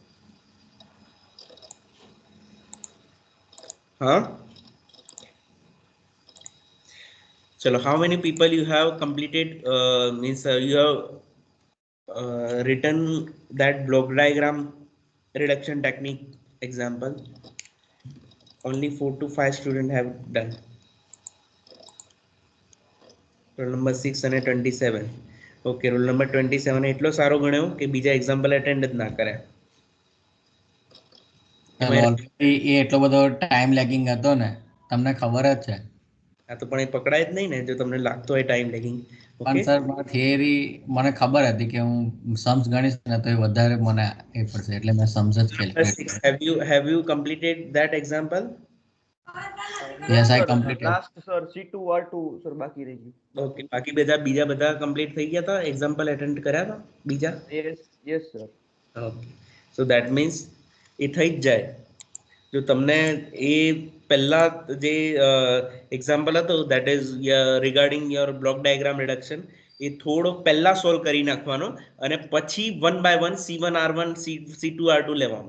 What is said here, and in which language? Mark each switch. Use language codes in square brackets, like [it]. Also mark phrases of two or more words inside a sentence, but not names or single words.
[gu] હા, ચલો. [en] how many people you have completed means you have written that block diagram reduction technique example? Only 4 to 5 students have done. roll number [gu] 6 અને 27. ઓકે, [en] roll number [gu] 27 એટલો સારો ગણ્યો કે બીજા [en] example attend [gu] જ ના કર્યા. ઓલરેડી એ એટલો બધો [en] time lagging [gu] હતો ને, તમને ખબર જ છે. આ તો પણ એ પકડાય જ નહીં ને જો તમને લાગતો હોય [en] time lagging. [gu] પણ સર થિયરી મને ખબર હતી કે હું सम्स ગણીશ ને તો એ વધારે મને એ પડશે, એટલે મેં सम्स જ કેલ્ક્યુલેટ. [en] have you completed that example? Yes, I completed. last sir [gu] C2 R2 સર બાકી રહી ગયું. ઓકે, બાકી બીજા બધા કમ્પ્લીટ થઈ ગયા હતા, [en] example attend [gu] કર્યા હતા બીજા? [en] yes sir. okay, so that means [gu] એ થઈ જ જાય જો તમને એ પહેલા જે એક્ઝામ્પલ હતો [en] that is regarding your block diagram reduction, [gu] એ થોડો પહેલા સોલ્વ કરી નાખવાનો અને પછી 1 by 1 C1 R1 C2 R2 લેવાનો.